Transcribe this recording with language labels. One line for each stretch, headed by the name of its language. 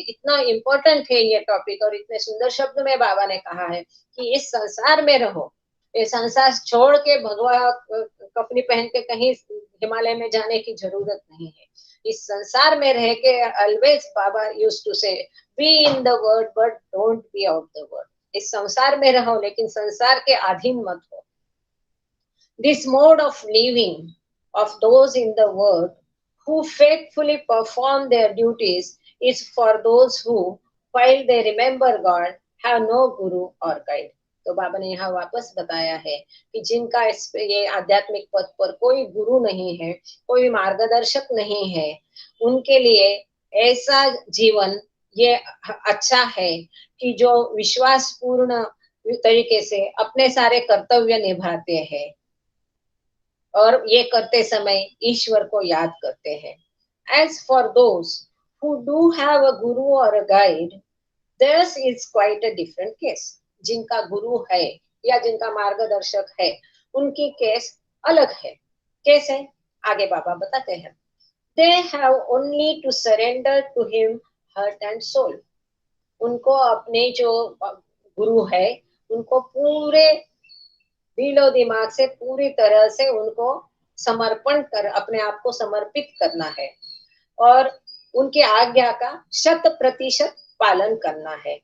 Hindi: इतना इम्पोर्टेंट है ये टॉपिक और इतने सुंदर शब्द में बाबा ने कहा है कि इस संसार में रहो, ये संसार छोड़ के भगवा कपड़ी पहन के कहीं हिमालय में जाने की जरूरत नहीं है। इस संसार में रह के
English: Always Baba used to say be in the world but don't be out the world.
Hindi: इस संसार में रहो लेकिन संसार के अधीन मत हो।
English: This mode of living of those in the world who faithfully perform their duties is for those who, while they remember God, have no guru or guide।
Hindi: तो बाबा ने यहाँ वापस बताया है कि जिनका ये आध्यात्मिक पथ पर कोई गुरु नहीं है, कोई मार्गदर्शक नहीं है, उनके लिए ऐसा जीवन ये अच्छा है कि जो विश्वास पूर्ण तरीके से अपने सारे कर्तव्य निभाते हैं और ये करते समय ईश्वर को याद करते हैं।
English: As for those who do have a guru or a guide, theirs is quite a different case।
Hindi: जिनका गुरु है या जिनका मार्गदर्शक है, उनकी केस अलग है। कैसे, आगे बाबा बताते हैं।
English: They have only to surrender to him heart and soul.
Hindi: उनको अपने जो गुरु है उनको पूरे दिलो दिमाग से पूरी तरह से उनको समर्पण कर अपने आप को समर्पित करना है और उनकी आज्ञा का 100% पालन करना है।